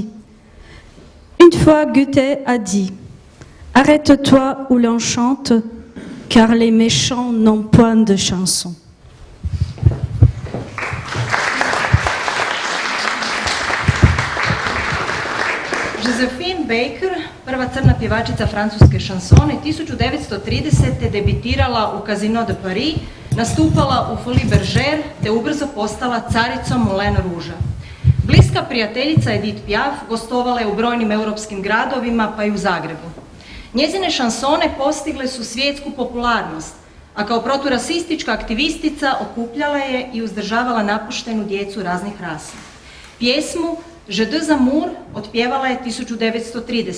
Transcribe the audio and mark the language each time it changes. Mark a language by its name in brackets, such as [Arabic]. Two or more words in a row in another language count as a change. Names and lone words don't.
[French] Une fois, Goethe a dit « Arrête-toi où l'on chante, car les méchants n'ont point de chanson. » [Croatian] Josephine Baker, prva crna pjevačica francuske šansone, 1930. debitirala u Casino de Paris, nastupala u Folie Bergère te ubrzo postala caricom Moulin Rouge. Bliska prijateljica Edith Piaf gostovala je u brojnim europskim gradovima pa i u Zagrebu. Njezine šansone postigle su svjetsku popularnost, a kao proturasistička aktivistica okupljala je i uzdržavala napuštenu djecu raznih rasa. Pjesmu Je deux amours otpjevala je 1930.